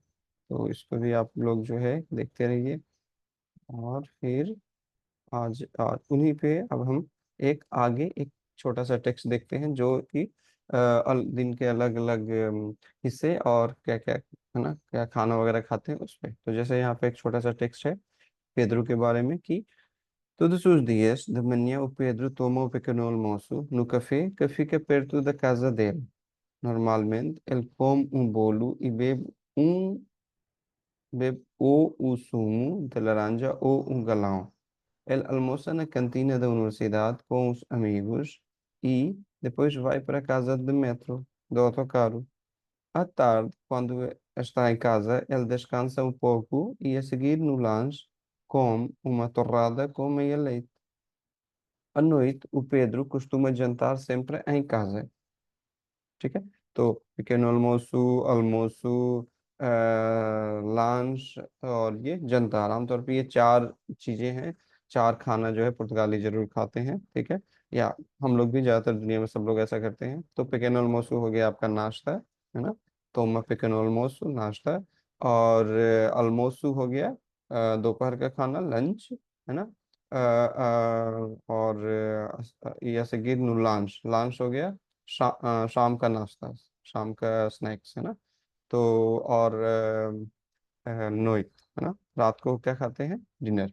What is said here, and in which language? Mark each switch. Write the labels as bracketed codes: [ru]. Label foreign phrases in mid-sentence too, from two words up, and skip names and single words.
[hi] तो इसको भी आप लोग जो है देखते रहिए। और फिर आज उन्हीं पे अब हम एक आगे एक छोटा सा टेक्स्ट देखते हैं जो कि दिन के अलग अलग हिस्से और क्या क्या, है ना, क्या खाना वगैरह खाते हैं उस पे। तो जैसे यहाँ पे एक छोटा सा टेक्स्ट है पेद्रो के बारे में कि [pt] todos os dias de manhã o Pedro toma o pequeno almoço no café que fica perto da casa dele. Normalmente ele come um bolo e bebe ou o sumo de laranja ou um galão. Ele almoça na cantina da universidade com os amigos e depois vai para a casa de metro, do autocarro. À tarde, quando está em casa, ele descansa um pouco e a seguir no lanche come uma torrada com meia leite. À noite, o Pedro costuma jantar sempre em casa। [hi] ठीक है। तो [pt] pequeno almoço, almoço, [hi] लंच और ये जनता, आमतौर पे ये चार चीजें हैं। चार खाना जो है पुर्तगाली जरूर खाते हैं। ठीक है। या हम लोग भी, ज्यादातर दुनिया में सब लोग ऐसा करते हैं। तो [pt] pequeno almoço [hi] हो गया आपका नाश्ता, है ना। तो मैं [pt] pequeno almoço [hi] नाश्ता, और almoço हो गया दोपहर का खाना, लंच, है ना। और या से गिर लंच, लंच हो गया शाम का नाश्ता, शाम का स्नैक्स, है ना। तो और नोइत, है ना, रात को क्या खाते हैं, डिनर।